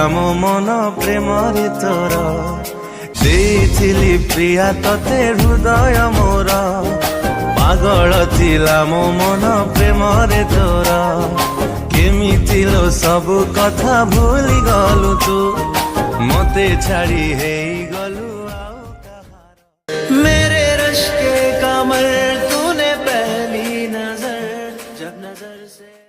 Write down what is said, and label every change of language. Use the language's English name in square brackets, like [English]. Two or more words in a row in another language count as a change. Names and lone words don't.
[Odia] ମୋ ମନ ପ୍ରେମରେ ତୋର ଦେଇଥିଲି ପ୍ରିୟା ତତେ ହୃଦୟ ମୋର ପାଗଳ ଥିଲା ମୋ ମନ ପ୍ରେମରେ ତୋର କେମିତି ଲୋ ସବୁ କଥା ଭୁଲି ଗଲୁ ତୁ ମତେ ଛାଡ଼ି ହେଇଗଲୁ ଆଉ କାହାର [Hindi] मेरे रश्क के कमर तूने पहली नजर जब नजर से